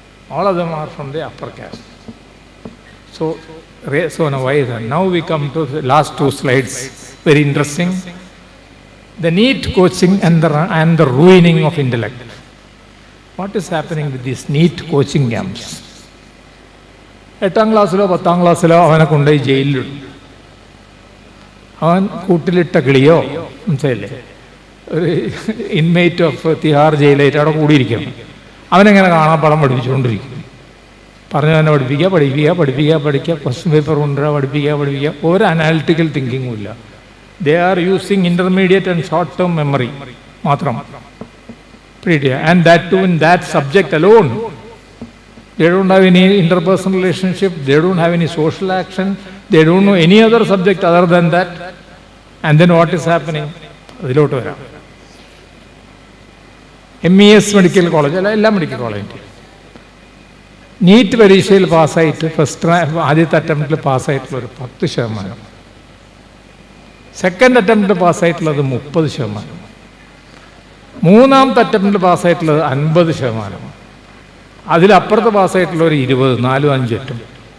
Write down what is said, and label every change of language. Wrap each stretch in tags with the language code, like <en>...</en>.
<en>All of them are from the upper caste. So now why is that? Now we come to the last 2 slides, very interesting. The NEET coaching and the ruining of intellect. What is happening with these NEET coaching camps?</en> <ml>8ാം ക്ലാസ്സിലോ 10ാം ക്ലാസ്സിലോ അവനെ കൊണ്ടുപോയി ജയിലിലിടും. അവൻ കൂട്ടിലിട്ട കിളിയോ, മനസ്സിലല്ലേ, ഒരു</ml> <en>inmate of</en> <ml>Tihar ജയിലായിട്ട് അവിടെ കൂടിയിരിക്കണം. അവനെങ്ങനെ കാണാപ്പാടം പഠിപ്പിച്ചുകൊണ്ടിരിക്കും. പറഞ്ഞു തന്നെ പഠിപ്പിക്കുക, ക്വസ്റ്റ്യൻ പേപ്പർ കൊണ്ടുവരിക, പഠിപ്പിക്കുക. ഒരു അനാലിറ്റിക്കൽ തിങ്കിങ്ങും ഇല്ല.</ml> <en>They are using intermediate and short-term memory</en> <ml>മാത്രം.</ml> <en>And that too in that subject alone. They don't have any interpersonal relationship, they don't have any social action, They don't know any other subject other than that. And then what is happening?</en> <ml>അതിലോട്ട് വരാം. MES medical college അല്ല, എല്ലാ medical കോളേജും NEET പരീക്ഷയിൽ പാസ്സായിട്ട് ആദ്യത്തെ അറ്റംപ്റ്റിൽ പാസ്സായിട്ടുള്ളൊരു 10%, second അറ്റംപ്റ്റിൽ പാസ്സായിട്ടുള്ളത് 30%, മൂന്നാമത്തെ അറ്റംപ്റ്റിൽ പാസ്സായിട്ടുള്ളത് 50%, അതിലപ്പുറത്ത് പാസ്സായിട്ടുള്ളവർ 20, 4, 5 attempt.</ml>